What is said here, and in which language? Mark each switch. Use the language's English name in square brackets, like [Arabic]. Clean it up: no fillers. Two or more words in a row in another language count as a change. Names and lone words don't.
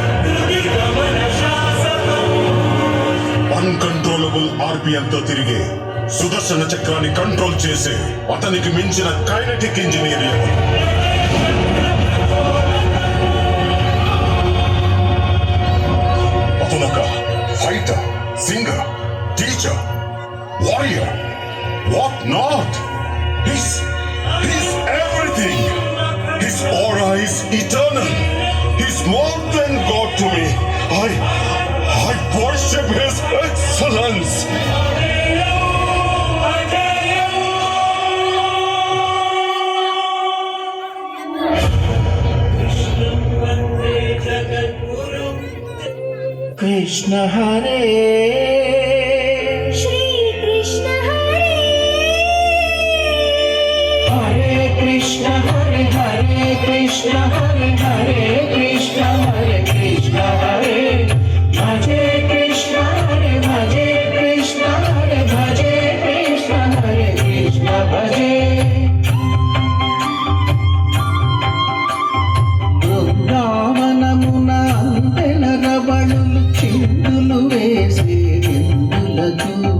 [Telugu] అన్కంట్రోలబుల్ ఆర్పిఎంతో తిరిగే సుదర్శన చక్రాన్ని కంట్రోల్ చేసే అతనికి మించిన [English] kinetic engineer [Telugu] ఎవరు? అతనొక ఫైటర్, సింగర్, టీచర్, [English] warrior, what not. He's everything. His aura is eternal. He's more than God to me. I worship His excellence. [Sanskrit] कृष्ण हरे श्री कृष्ण हरे हरे कृष्ण हरे हरे कृष्ण हरे हरे कृष्ण हरे कृष्ण हरे भजे कृष्ण हरे भजे कृष्ण हरे भजे कृष्ण हरे कृष्ण भजे. [Telugu] బృందావనమున అందెల రవళులు చిందులు వేసే విందులకు